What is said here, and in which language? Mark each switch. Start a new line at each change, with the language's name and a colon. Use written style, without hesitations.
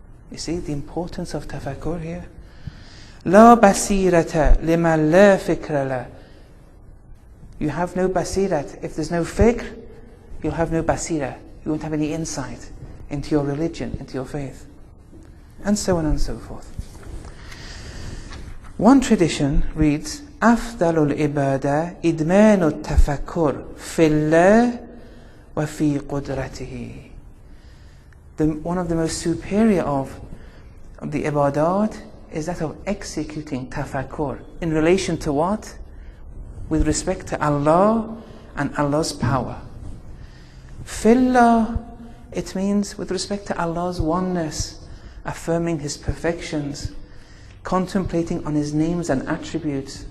English: You see the importance of tafakkur here.
Arabic: La basirata liman la fikra la.
English: You have no basirat. If there's no fikr, you'll have no basira. You won't have any insight into your religion, into your faith. And so on and so forth. One tradition reads,
Arabic: أفضل العبادة إدمان التفكر في الله وفي قدرته.
English: One of the most superior of the ibadat is that of executing tafakkur. In relation to what? With respect to Allah and Allah's power. Fillah, it means with respect to Allah's oneness, affirming His perfections, contemplating on His names and attributes.